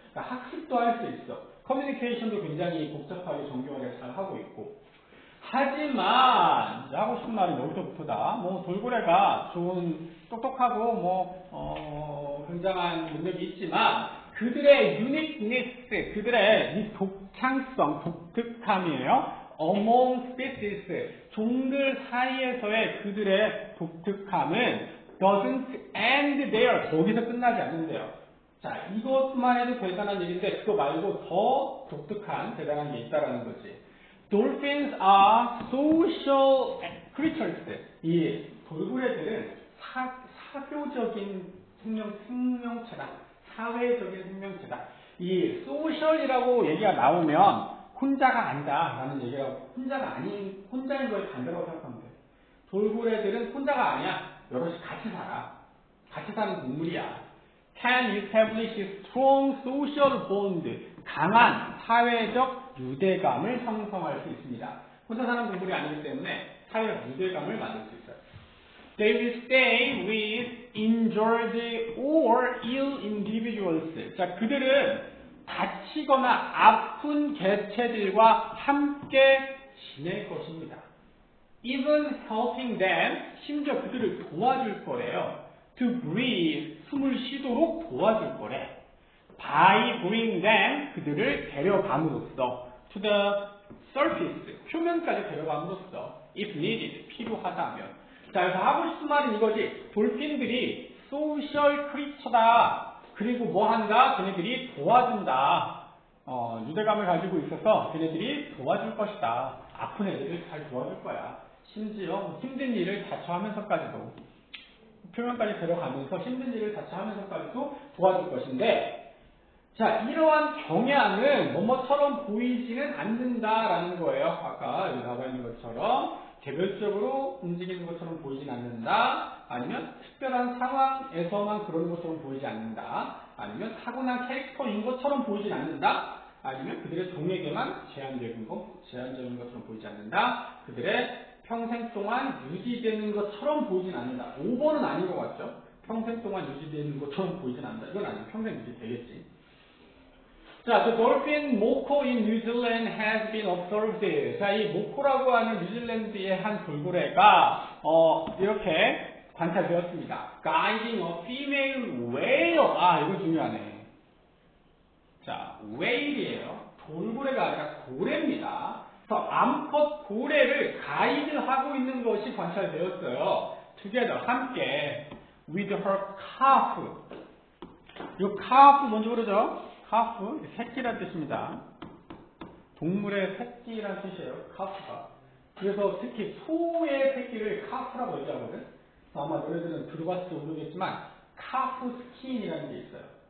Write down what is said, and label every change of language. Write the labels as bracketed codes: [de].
[ko] 그러니까 학습도 할 수 있어. 커뮤니케이션도 굉장히 복잡하게 정교하게 잘 하고 있고. 하지만 하고 싶은 말은 여기서부터다. 돌고래가 좋은 똑똑하고 굉장한 능력이 있지만 그들의 uniqueness, 그들의 이 독창성, 독특함이에요. [en] among species, [ko] 종들 사이에서의 그들의 독특함은 [en] doesn't end there. [ko] 거기서 끝나지 않는데요. 자, 이것만 해도 대단한 일인데 그거 말고 더 독특한 대단한 게 있다라는 거지. [en] Dolphins are social creatures. [ko] 이 돌고래들은 사교적인 생명체다. 사회적인 생명체다. 이 social이라고 얘기가 나오면 혼자가 아니다라는 얘기가 혼자인 거에 반대라고 생각하면 돼. 돌고래들은 혼자가 아니야. 여럿이 같이 살아. 같이 사는 동물이야. [en] Can establish strong social bond. [ko] 강한 사회적 유대감을 형성할 수 있습니다. 혼자 사는 동물이 아니기 때문에 사회적 유대감을 만들 수 있어요. [en] They will stay with injured or ill individuals. [ko] 자, 그들은 다치거나 아픈 개체들과 함께 지낼 것입니다. [en] Even helping them, [ko] 심지어 그들을 도와줄 거래요. [en] To breathe, [ko] 숨을 쉬도록 도와줄 거래. [en] By bringing them, [ko] 그들을 데려감으로써. [en] To the surface, [ko] 표면까지 데려감으로써. [en] If needed, [ko] 필요하다면. 자, 그래서 하고 싶은 말은 이거지. 돌핀들이 소셜 크리처다. 그리고 뭐 한다? 걔네들이 도와준다. 유대감을 가지고 있어서 걔네들이 도와줄 것이다. 아픈 애들을 잘 도와줄 거야. 심지어 힘든 일을 자처하면서까지도 표면까지 데려가면서 힘든 일을 자처하면서까지도 도와줄 것인데, 자, 이러한 경향은 뭐뭐처럼 보이지는 않는다라는 거예요. 아까 여기 나와 있는 것처럼 개별적으로 움직이는 것처럼 보이진 않는다. 아니면 특별한 상황에서만 그런 것처럼 보이지 않는다. 아니면 타고난 캐릭터인 것처럼 보이진 않는다. 아니면 그들의 종에게만 제한적인 것처럼 보이지 않는다. 그들의 평생 동안 유지되는 것처럼 보이진 않는다. 5번은 아닌 것 같죠? 평생 동안 유지되는 것처럼 보이진 않는다. 이건 아니고 평생 유지되겠지. [en] 자, the dolphin moko in New Zealand has been observed. [ko] 자, 이 모코라고 하는 뉴질랜드의 한 돌고래가 이렇게 관찰되었습니다. [en] Guiding a female whale. [ko] 아, 이거 중요하네. 자, whale이에요. 돌고래가 아니라 고래입니다. 그래서 암컷 고래를 가이드하고 있는 것이 관찰되었어요. [en] together, [ko] 함께 [en] with her calf. [ko] 이 calf 뭔지 모르죠? calf, 새끼란 뜻입니다. 동물의 새끼란 뜻이에요. calf가. 그래서 특히 소의 새끼를 calf라고 얘기하거든. 아마 너희들은 들어봤을지 모르겠지만 calf skin이라는 게 있어요.